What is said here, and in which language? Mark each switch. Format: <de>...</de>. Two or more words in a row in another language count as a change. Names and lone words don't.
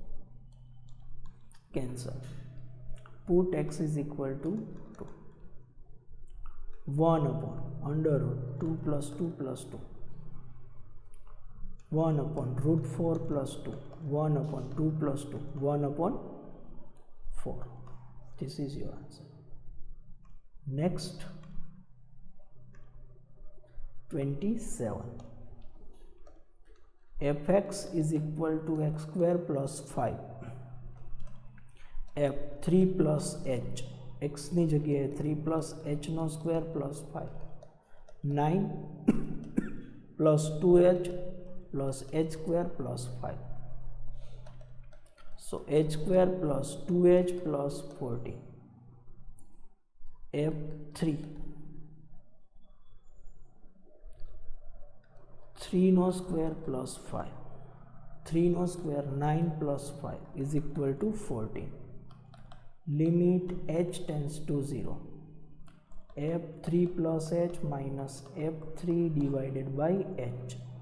<en>cancel put x is equal to 2 1 upon under root 2 plus 2 plus 2 1 upon root 4 plus 2 1 upon 2 plus 2 1 upon 4. This is your answer. Next 27 fx is equal to x square plus 5 f 3 plus h x</en> <gu>ની જગ્યાએ</gu> <en>3 plus h નો સ્ક્વેર plus 5 9 plus 2h plus h square plus 5 so h square plus 2h plus 40 f3 3 no square plus 5 3 no square 9 plus 5 is equal to 14 limit h tends to 0 f3 plus h minus f3 divided by h</en>